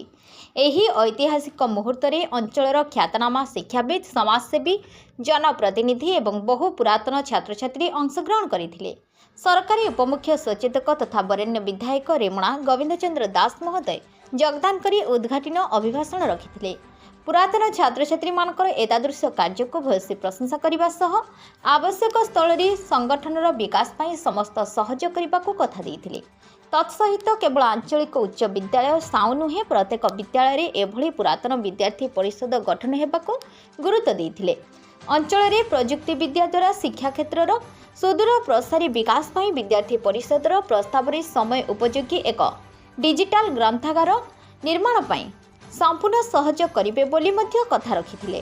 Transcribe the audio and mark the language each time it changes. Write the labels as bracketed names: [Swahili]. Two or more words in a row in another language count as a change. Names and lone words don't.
[Odia] ଏହି ଐତିହାସିକ ମୁହୂର୍ତ୍ତ ରେ ଅଞ୍ଚଳର ଖ୍ୟାତନାମା ଶିକ୍ଷାବିତ ସମାଜସେବୀ ଜନପ୍ରତିନିଧି ଏବଂ ବହୁ ପୁରାତନ ଛାତ୍ର ଛାତ୍ରୀ ଅଂଶଗ୍ରହଣ କରିଥିଲେ। ସରକାରୀ ଉପମୁଖ୍ୟ ସଚେତକ ତଥା ବରେଣ୍ୟ ବିଧାୟକ ରେମୁଣା ଗୋବିନ୍ଦ ଚନ୍ଦ୍ର ଦାସ ମହୋଦୟ ଯୋଗଦାନ କରି ଉଦ୍ଘାଟନ ଅଭିଭାଷଣ ରଖିଥିଲେ। ପୁରାତନ ଛାତ୍ର ଛାତ୍ରୀ ମାନଙ୍କର ଏତାଦୃଶ କାର୍ଯ୍ୟ କୁ ଭୂୟସୀ ପ୍ରଶଂସା କରିବା ସହ ଆବଶ୍ୟକ ସ୍ଥଳ ସଂଗଠନର ବିକାଶ ପାଇଁ ସମସ୍ତ ସହଯୋଗ କରିବା କୁ କଥା ଦେଇଥିଲେ। ତତ୍ସହିତ କେବଳ ଆଞ୍ଚଳିକ ଉଚ୍ଚ ବିଦ୍ୟାଳୟ ସହ ନୁହେଁ ପ୍ରତ୍ୟେକ ବିଦ୍ୟାଳୟ ଏଭଳି ପୁରାତନ ବିଦ୍ୟାର୍ଥୀ ପରିଷଦ ଗଠନ ହେବାକୁ ଗୁରୁତ୍ୱ ଦେଇଥିଲେ। ଅଞ୍ଚଳ ରେ ପ୍ରଯୁକ୍ତି ବିଦ୍ୟା ଦ୍ୱାରା ଶିକ୍ଷା କ୍ଷେତ୍ରର ସୁଦୂର ପ୍ରସାରୀ ବିକାଶ ପାଇଁ ବିଦ୍ୟାର୍ଥୀ ପରିଷଦର ପ୍ରସ୍ତାବ ସମୟ ଉପଯୋଗୀ ଏକ ଡିଜିଟାଲ ଗ୍ରନ୍ଥାଗାର ନିର୍ମାଣ ପାଇଁ ସମ୍ପୂର୍ଣ୍ଣ ସହଯୋଗ କରିବେ ବୋଲି ମଧ୍ୟ କଥା ରଖିଥିଲେ।